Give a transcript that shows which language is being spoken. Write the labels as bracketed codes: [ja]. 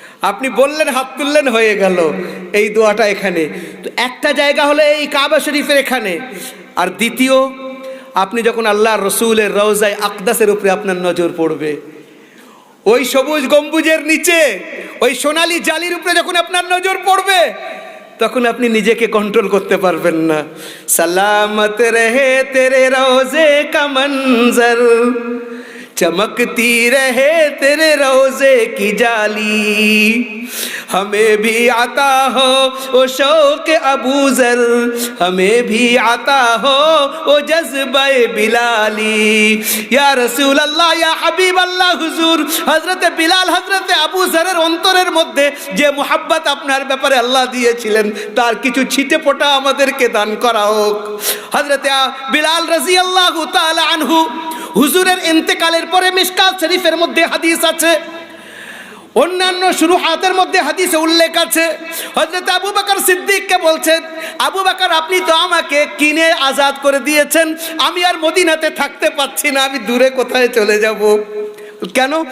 [bn] আপনি বললেন, হাত তুললেন, হয়ে গেল। এই দোয়াটা এখানে তো একটা জায়গা হলো এই কাবা শরীফের এখানে, আর দ্বিতীয়, আপনি যখন আল্লাহর রসুলের রওজায়ে আকদাসের উপরে আপনার নজর পড়বে, ওই সবুজ গম্বুজের নিচে ওই সোনালী জালির উপরে যখন আপনার নজর পড়বে, তখন আপনি নিজেকে কন্ট্রোল করতে পারবেন না। [hi] সালামত রহে তেরে রওজে কা মঞ্জর, चमकती रहे तेरे रोजे की जाली, हमें भी आता हो वो शौक अबू जर, हमें भी आता हो वो जज्बे बिलाली। या रसूल अल्लाह, या हबीब अल्लाह हुजूर, हजरत बिलाल, हजरत [bn] আবু জরের অন্তরের মধ্যে যে মোহাব্বত আপনার ব্যাপারে আল্লাহ দিয়েছিলেন, তার কিছু ছিটে ফোঁটা আমাদেরকে দান করা হোক। হজরত বিলাল রাদিয়াল্লাহু তাআলা আনহু, হুজুরের ইন্তেকালের পরে মিশকাত শরীফের মধ্যে হাদিস আছে, অন্যান্য শুরুহাতের মধ্যে হাদিসে উল্লেখ আছে, হযরত আবু বকর সিদ্দিককে বলছেন, আবু বকর আপনি তো আমাকে কিনে আজাদ করে দিয়েছেন, আমি আর মদিনাতে থাকতে পাচ্ছি না, আমি দূরে কোথায় চলে যাব। কেন?